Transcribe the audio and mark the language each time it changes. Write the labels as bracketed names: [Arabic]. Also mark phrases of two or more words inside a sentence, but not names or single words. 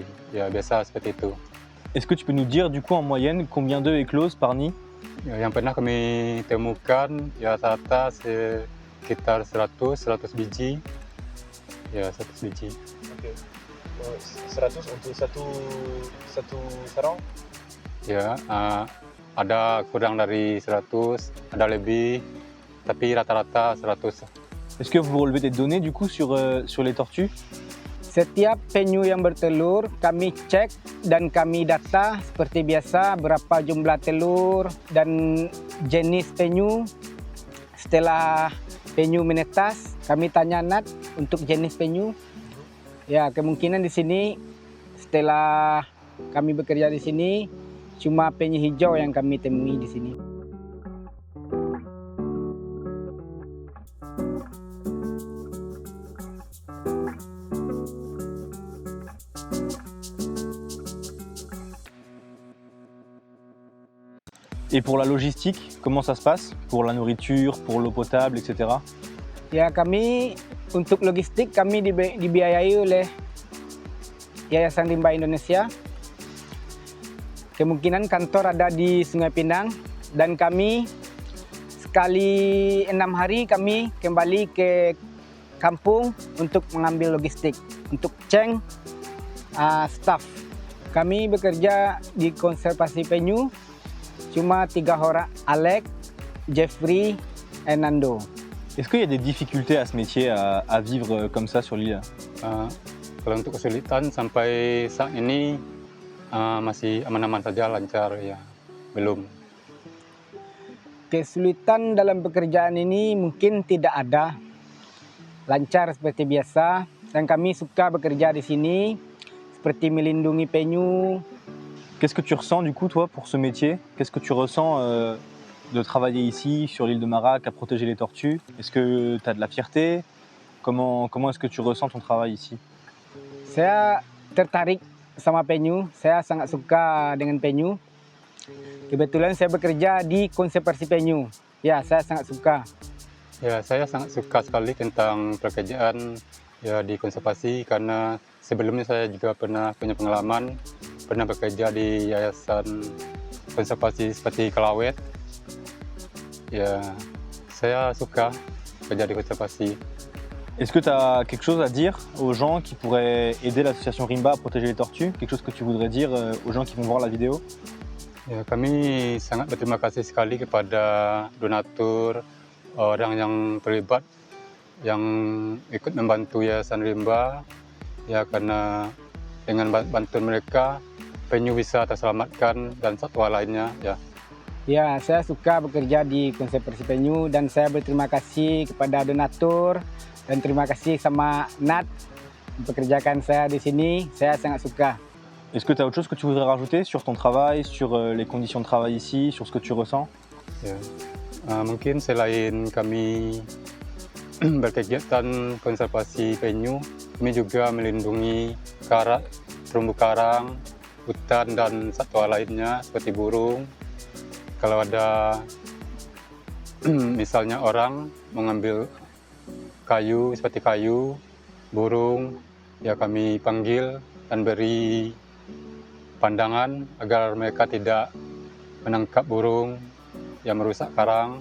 [Indonesian] Ya, biasa seperti itu. [French] Est-ce que tu peux nous dire du coup en moyenne combien d'œufs éclosent par nid? [Indonesian] Ya, yang pernah kami temukan ya rata-rata sekitar 100 biji. Ya, 100 biji. Oke. 100 untuk satu sarang? Ya, ada kurang dari 100, ada lebih, tapi rata-rata 100. [French] Est-ce que vous relevez des données du coup sur les tortues? [Indonesian] Setiap penyu yang bertelur kami cek dan kami data seperti biasa berapa jumlah telur dan jenis penyu. Setelah penyu menetas, kami tanya Nat untuk jenis penyu. Ya, kemungkinan di sini setelah kami bekerja di sini cuma penyu hijau yang kami temui di sini. [French] Et pour la logistique, comment ça se passe? Pour la nourriture, pour l'eau potable, etc. [Indonesian] Ya, kami untuk logistik kami dibiayai oleh Yayasan Rimba Indonesia. Kemungkinan kantor ada di Sungai Pinang dan kami sekali 6 hari kami kembali ke kampung untuk mengambil logistik, untuk ceng staff. Kami bekerja di konservasi penyu cuma 3 orang, [French] Alex, Jeffrey, et Nando. Est-ce qu'il y a des difficultés à ce métier, à vivre comme ça sur l'île? [Indonesian] Kalau untuk kesulitan sampai saat ini masih aman-aman saja, lancar ya, belum. Kesulitan dalam pekerjaan ini mungkin tidak ada, lancar seperti biasa. Dan kami suka bekerja di sini, seperti melindungi penyu. [French] Qu'est-ce que tu ressens du coup toi pour ce métier? Qu'est-ce que tu ressens de travailler ici sur l'île de Marac à protéger les tortues? Est-ce que tu as de la fierté? Comment est-ce que tu ressens ton travail ici? [Indonesian] Saya tertarik sama penyu, saya sangat suka dengan penyu. Kebetulan saya bekerja di konservasi penyu. Ya, saya sangat suka. Ya, saya sangat suka sekali tentang pekerjaan ya di konservasi karena sebelumnya saya juga pernah punya pengalaman, pernah bekerja di yayasan konservasi seperti Kelawet. Ya, saya suka bekerja di konservasi. [French] Est-ce que tu as quelque chose à dire aux gens qui pourraient aider l'association Rimba à protéger les tortues? Quelque chose que tu voudrais dire aux gens qui vont voir la vidéo? [Indonesian] Ya, kami sangat berterima kasih sekali kepada donatur, orang yang terlibat, yang ikut membantu Yayasan Rimba. Ya, karena dengan bantuan mereka, penyu bisa terselamatkan dan satwa lainnya. Ya. Ya, saya suka bekerja di konservasi penyu dan saya berterima kasih kepada donatur dan terima kasih sama Nat mempekerjakan saya di sini. Saya sangat suka. [French] Est-ce que tu as autre chose que tu voudrais rajouter sur ton travail, sur les conditions de travail ici, sur ce que tu ressens? [Indonesian] Ya. Mungkin selain kami berkegiatan konservasi penyu, kami juga melindungi terumbu karang, hutan dan satwa lainnya seperti burung. Kalau ada misalnya orang mengambil kayu seperti kayu, burung, ya kami panggil dan beri pandangan agar mereka tidak menangkap burung yang merusak karang.